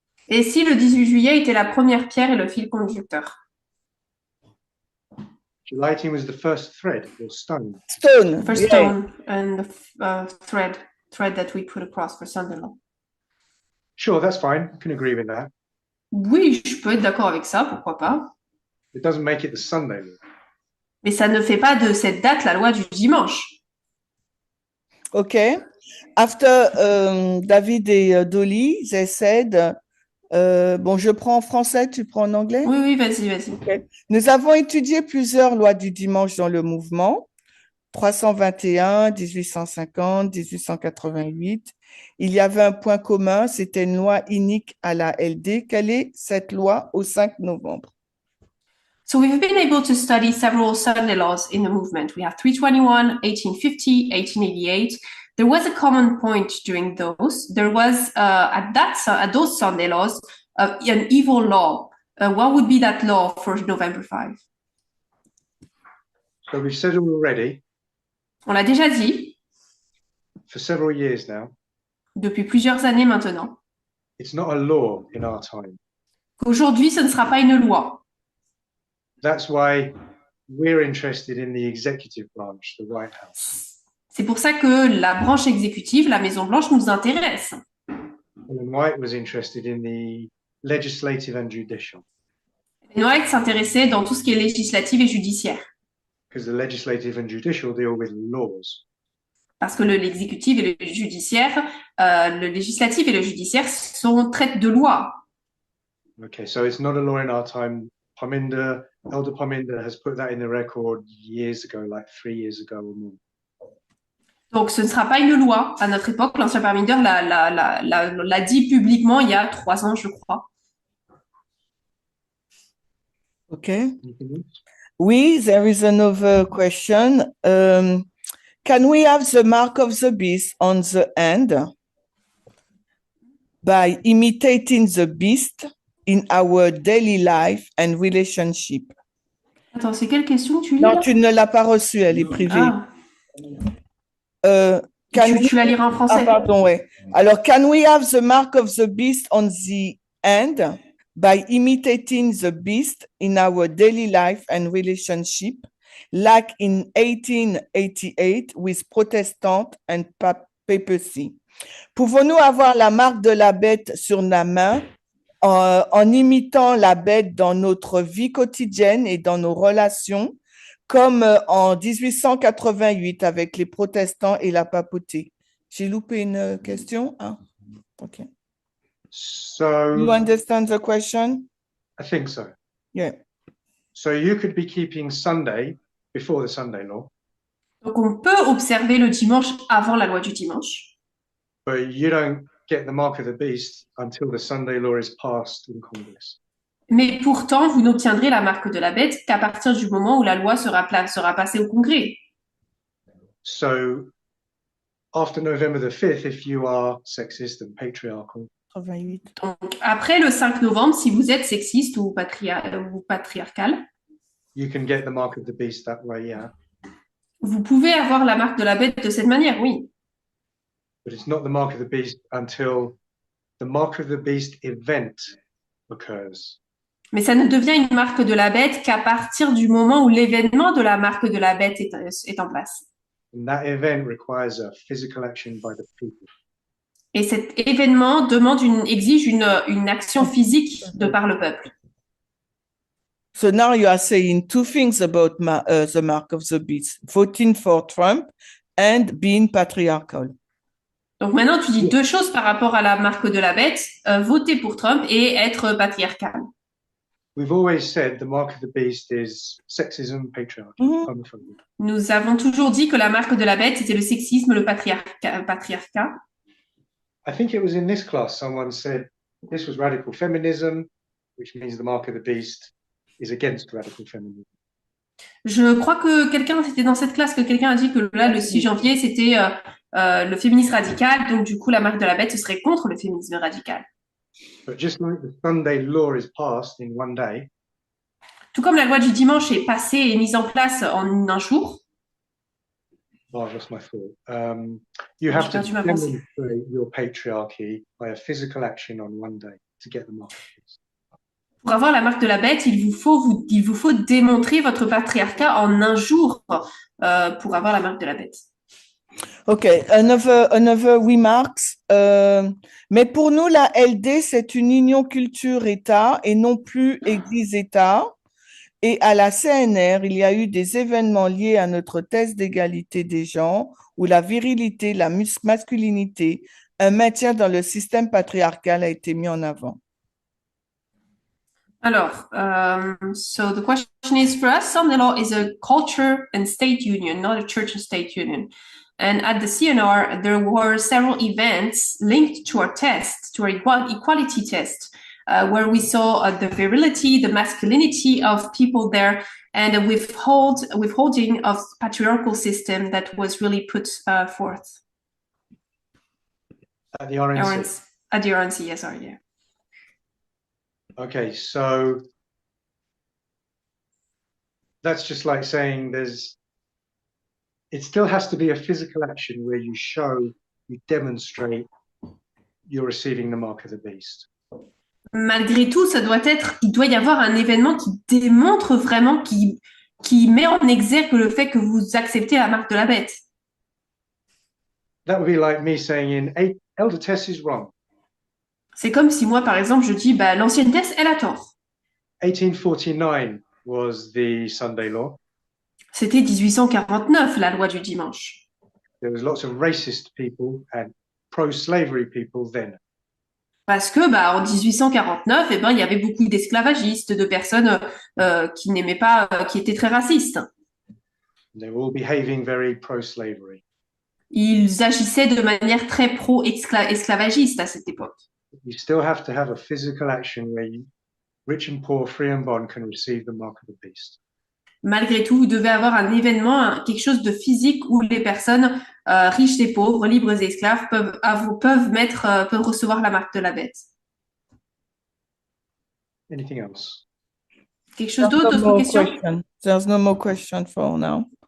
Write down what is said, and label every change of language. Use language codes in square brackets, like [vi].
[fr] Et si le 18 juillet était la première pierre et le fil conducteur? [en] July 18 was the first thread or stone. Stone. First yeah. stone and the thread that we put across for Sunday law. Sure, that's fine. I can agree with that. [fr] Oui, je peux être d'accord avec ça, pourquoi pas. [en] It doesn't make it the Sunday law. [fr] Mais ça ne fait pas de cette date la loi du dimanche. [en] Okay. After [fr] David et Dolly, [en] they said, [fr] bon, je prends en français, tu prends en anglais? Oui, oui, vas-y. [en] Okay. [fr] Nous avons étudié plusieurs lois du dimanche dans le mouvement, 321, 1850, 1888. Il y avait un point commun, c'était une loi unique à la LD. Quelle est cette loi au 5 novembre? [en] So we've been able to study several Sunday laws in the movement. We have 321, 1850, 1888. There was a common point during those. There was, at those Sunday laws, an evil law. What would be that law for November 5? So we've said already, [fr] On l'a déjà dit [en] for several years now, [fr] depuis plusieurs années maintenant, [en] it's not a law in our time. [fr] qu'aujourd'hui, ce ne sera pas une loi. [en] That's why we're interested in the executive branch, the White House. [fr] C'est pour ça que la branche exécutive, la Maison-Blanche, nous intéresse. [en] Ellen White was interested in the legislative and judicial, [fr] White s'intéressait dans tout ce qui est législatif et judiciaire. [en] because the legislative and judicial deal with laws. [fr] Parce que l'exécutif et le judiciaire, le législatif et le judiciaire traitent de loi. [en] Okay, so it's not a law in our time. Elder Parminder has put that in the record years ago, like 3 years ago or more. [fr] Donc, ce ne sera pas une loi à notre époque. L'ancien Parminder l'a dit publiquement il y a 3 ans, je crois. [en] Okay. [fr] Oui, [en] there is another question. Can we have the mark of the beast on the hand by imitating the beast in our daily life and relationship? [fr] Attends, c'est quelle question que tu lis Non, là? tu ne l'as pas reçue, elle est privée. Ah, [en] Can [fr] tu la liras en français. Ah, pardon, ouais. Alors, [en] can we have the mark of the beast on the hand by imitating the beast in our daily life and relationship, like in 1888 with Protestant and papacy? [fr] Pouvons-nous avoir la marque de la bête sur la main en imitant la bête dans notre vie quotidienne et dans nos relations, comme en 1888 avec les protestants et la papauté? J'ai loupé une question? Ah, OK. [en] So You understand the question? I think so. Yeah. So you could be keeping Sunday before the Sunday law, [fr] Donc, on peut observer le dimanche avant la loi du dimanche. [en] but you don't get the mark of the beast until the Sunday law is passed in Congress. [fr] Mais pourtant, vous n'obtiendrez la marque de la bête qu'à partir du moment où la loi sera passée au Congrès. [en] So after November the 5th, if you are sexist and patriarchal, 88. [fr] Donc, après le 5 novembre, si vous êtes sexiste ou patriarcal, [en] you can get the mark of the beast that way, yeah. [fr] vous pouvez avoir la marque de la bête de cette manière, oui. [en] But it's not the mark of the beast until the mark of the beast event occurs. [fr] Mais ça ne devient une marque de la bête qu'à partir du moment où l'événement de la marque de la bête est en place. [en] And that event requires a physical action by the people. [fr] Et cet événement exige une action physique de par le peuple. [en] So now you are saying two things about the mark of the beast: voting for Trump and being patriarchal. [fr] Donc maintenant, tu dis deux choses par rapport à la marque de la bête, voter pour Trump et être patriarcal. [en] We've always said the mark of the beast is sexism, patriarchy, homophobia. [fr] Nous avons toujours dit que la marque de la bête, c'était le sexisme, le patriarcat. [en] I think it was in this class someone said this was radical feminism, which means the mark of the beast is against radical feminism. [fr] Je crois que c'était dans cette classe que quelqu'un a dit que là, le 6 janvier, c'était le féminisme radical. Donc, du coup, la marque de la bête, ce serait contre le féminisme radical. [en] But just like the Sunday law is passed in one day, [fr] Tout comme la loi du dimanche est passée et mise en place en un jour, [en] oh, I've lost my thought. You have to [fr] perdu ma pensée. [en] demonstrate your patriarchy by a physical action on one day to get the mark of the beast. [fr] Pour avoir la marque de la bête, il vous faut démontrer votre patriarcat en un jour pour avoir la marque de la bête. [en] Okay, another remarks. [fr] Mais pour nous, la LD, c'est une union culture-État et non plus Église-État. Et à la CNR, il y a eu des événements liés à notre test d'égalité des genres où la virilité, la masculinité, un maintien dans le système patriarcal a été mis en avant. Alors, [en] so the question is, for us, Sunday law is a culture and state union, not a church and state union. And at the CNR, there were several events linked to our test, to our equality test, where we saw the virility, the masculinity of people there, and a withholding of patriarchal system that was really put forth. At the RNC. At the RNC, yes, sorry, yeah. Okay, so that's just like saying it still has to be a physical action where you demonstrate you're receiving the mark of the beast. [fr] Malgré tout, il doit y avoir un événement qui démontre vraiment, qui met en exergue le fait que vous acceptez la marque de la bête. [en] That would be like me saying, Elder Tess is wrong. [fr] C'est comme si moi, par exemple, je dis, l'ancienne Tess, elle a tort. [en] 1849 was the Sunday law. [fr] C'était 1849, la loi du dimanche. [en] There was lots of racist people and pro-slavery people then. [fr] Parce que, en 1849, il y avait beaucoup d'esclavagistes, de personnes qui n'aimaient pas, qui étaient très racistes. [en] They were all behaving very pro-slavery. [fr] Ils agissaient de manière très pro-esclavagiste à cette époque. [en] You still have to have a physical action where rich and poor, free and bond, can receive the mark of the beast. [fr] Malgré tout, vous devez avoir un événement, quelque chose de physique où les personnes riches et pauvres, libres et esclaves peuvent recevoir la marque de la bête. [en] Anything else? [fr] Quelque chose d'autre, d'autres questions? [en] There's no more question for now.